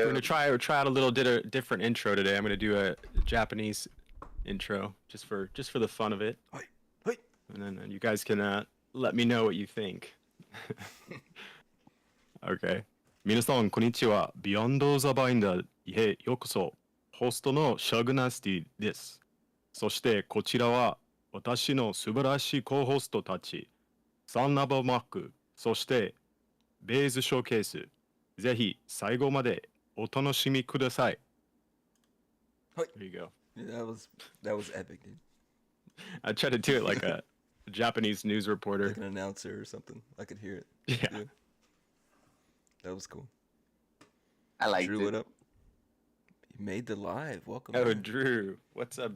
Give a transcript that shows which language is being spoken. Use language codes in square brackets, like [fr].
[en] We're gonna try out a little different intro today. I'm gonna do a Japanese intro just for the fun of it, Hey, and then you guys can let me know what you think. [ja] Okay. 皆さんこんにちは。 Beyond the Binder へようこそ。ホストのシャグナスティです。そしてこちらは私の素晴らしいコホストたち、サンナバマック、そしてベイズショーケース。ぜひ最後までお楽しみください。はい。 [en] There you go. Yeah, that was epic, dude. I tried to do it like a Japanese news reporter. Like an announcer or something. I could hear it. Yeah. That was cool. I like Drew, it. what up? You made the live. Welcome. Oh, man. Drew. What's up,